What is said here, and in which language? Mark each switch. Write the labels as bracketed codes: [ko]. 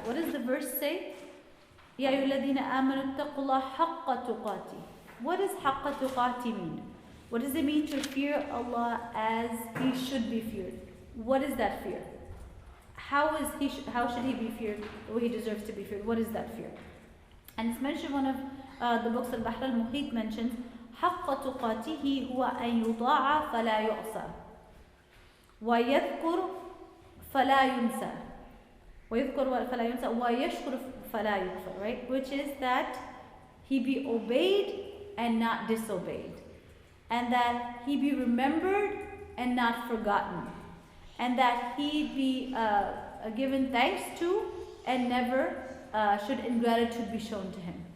[en] What does the verse say? [ar] Ya ayyuhalladhina amanu ittaqullaha haqqa tuqatih. [en] What does haqqa tuqatih mean? What does it mean to fear Allah as He should be feared? What is that fear? How should He be feared the way He deserves to be feared? What is that fear? And it's mentioned, one of the books, Al-Bahr al-Muhit mentions, [ar] حَقَّ تُقَاتِهِ هُوَ أَن يُطَاعَ فَلَا يُعْصَى وَيَذْكُرْ فَلَا يُنْسَى وَيَذْكُرْ فَلَا يُنْسَى وَيَشْكُرْ فَلَا يُكْفَرْ, right? [en] Which is that He be obeyed and not disobeyed, and that He be remembered and not forgotten, and that He be given thanks to and never should ingratitude be shown to Him.